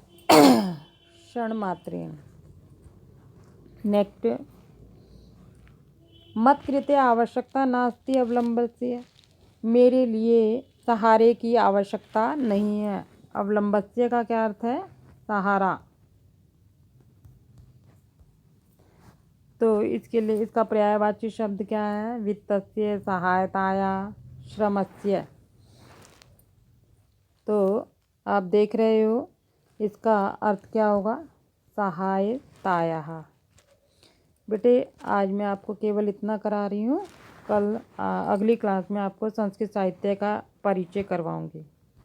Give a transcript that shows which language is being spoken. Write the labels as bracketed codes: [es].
[sa] क्षण मात्रेण। नेक्स्ट, मत कृते आवश्यकता नास्ति अवलंबस्य। [hi] मेरे लिए सहारे की आवश्यकता नहीं है। अवलंबस्य का क्या अर्थ है? सहारा। तो इसके लिए इसका पर्यायवाची शब्द क्या है? [sa] वित्तस्य, सहायताया, श्रमस्य। [hi] तो आप देख रहे हो इसका अर्थ क्या होगा? [sa] सहायतायाः। [hi] बेटे आज मैं आपको केवल इतना करा रही हूँ, कल अगली क्लास में आपको संस्कृत साहित्य का परिचय करवाऊँगी।